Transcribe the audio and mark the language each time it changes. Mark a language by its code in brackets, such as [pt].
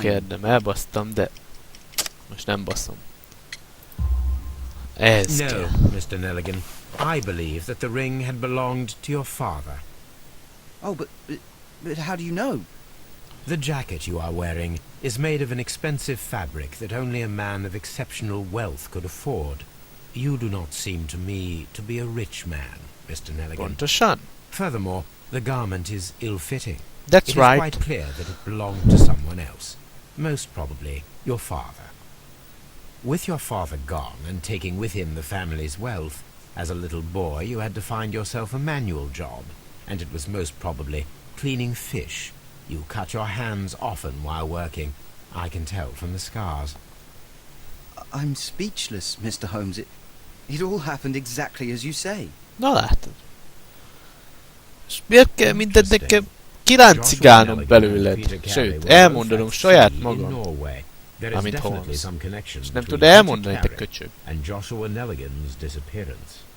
[hu] kérdem, elbasztam, de most nem baszom. Ez no, kell. [en] Mr. Nelligan. I believe that the ring had belonged to your father. Oh, but how do you know? The jacket you are wearing is made of an expensive fabric that only a man of exceptional wealth could afford. You do not seem to me to be a rich man, Mr. Nelligan. [hu] Pontosan. [en] Furthermore, the garment is ill-fitting. That's It right. is quite clear that it belonged to someone else, most probably your father. With your father gone and taking with him the family's wealth, as a little boy you had to find yourself a manual job, and it was most probably cleaning fish. You cut your hands often while working. I can tell from the scars. I'm speechless, Mr. Holmes. It all happened exactly as you say. [hu] Na látod. És miért kell mindent nekem kiráncigálnom belőled? Sőt, elmondanom saját magam. Amint Holmes. És nem tud elmondani, te köcsög. [en] And Joshua Nelligan's disappearance.